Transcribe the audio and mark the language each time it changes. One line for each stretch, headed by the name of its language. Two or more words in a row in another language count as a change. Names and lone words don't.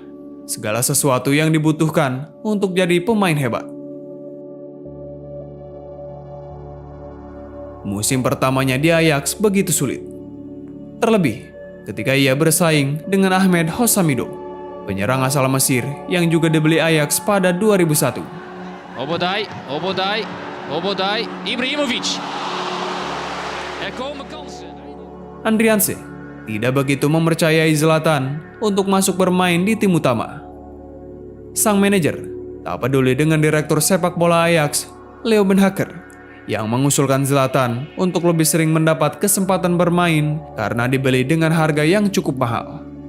Indonesian: Segala sesuatu yang dibutuhkan untuk jadi pemain hebat. Musim pertamanya di Ajax begitu sulit. Terlebih ketika ia bersaing dengan Ahmed Hossamido, penyerang asal Mesir yang juga dibeli Ajax pada 2001. Obodai, Ibrahimovic.
Dutch: Er komen kansen.
Indonesian: Andrianse tidak begitu mempercayai Zlatan untuk masuk bermain di tim utama. Sang manajer tak peduli dengan direktur sepak bola Ajax, Leo Beenhakker, yang mengusulkan Zlatan untuk lebih sering mendapat kesempatan bermain karena dibeli dengan harga yang cukup mahal.